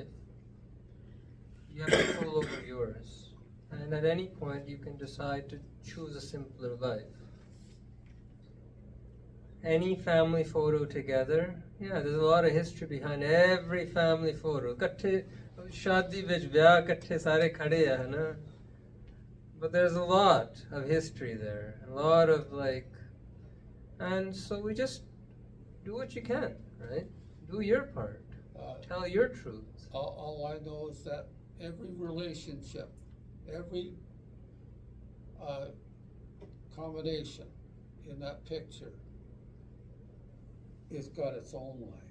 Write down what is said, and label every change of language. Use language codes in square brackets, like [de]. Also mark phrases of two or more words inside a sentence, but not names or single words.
[en] You have control over yours. And at any point you can decide to choose a simpler life. Any family photo together, yeah, there's a lot of history behind every family photo. [pa] ਇਕੱਠੇ ਸ਼ਾਦੀ ਵਿੱਚ ਵਿਆਹ ਇਕੱਠੇ ਸਾਰੇ ਖੜ੍ਹੇ ਹੈ ਨਾ. [en] But there's a lot of history there, a lot of and so we just do what you can, right? Do your part. Tell your truth. All I know is that every relationship, every combination in that picture it's got its own life.